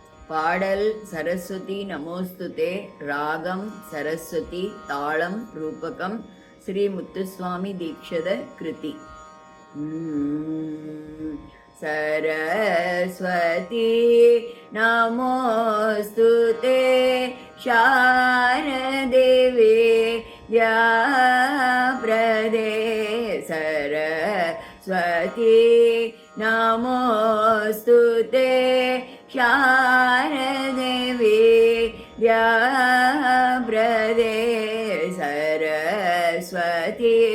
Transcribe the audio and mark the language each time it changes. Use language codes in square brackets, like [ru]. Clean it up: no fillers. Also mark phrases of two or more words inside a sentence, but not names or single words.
[ta] பாடல் சரஸ்வதி நமோஸ்துதே, ராகம் சரஸ்வதி, தாளம் ரூபகம், ஸ்ரீ முத்துஸ்வாமி தீக்ஷத கிருதி. [sa] सरस्वती नमोस्तुते शारदेवी व्याप्रदे सरस्वती नमोस्तुते शारदेवी व्याप्रदे सरस्वती